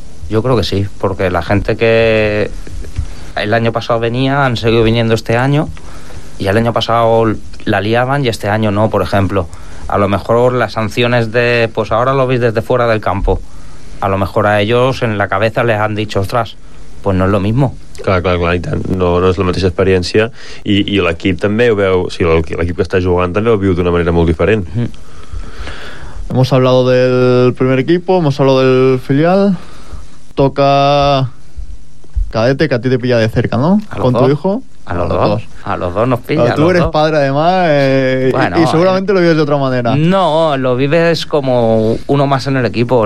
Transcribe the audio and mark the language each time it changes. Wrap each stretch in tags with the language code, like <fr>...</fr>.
<ca>Jo crec que sí,</ca> <es>porque la gente que el año pasado venía han seguido viniendo este año, y el año pasado la liaban y este año no, por ejemplo. A lo mejor las sanciones de, pues ahora lo veis desde fuera del campo, a lo mejor a ellos en la cabeza les han dicho, ostras, pues no es lo mismo.</es> <ca>Clar, i tant, no és la mateixa experiència, i l'equip també ho veu, o sigui, l'equip que està jugant també ho viu d'una manera molt diferent.</ca> <es>Hemos hablado del primer equipo, hemos hablado del filial. toca cadete, que a ti te pilla de cerca, ¿no? Con tu hijo. A los dos. A los dos nos pilla. Tú eres padre, además, y seguramente lo vives de otra manera. No, lo vives como uno más en el equipo.</es>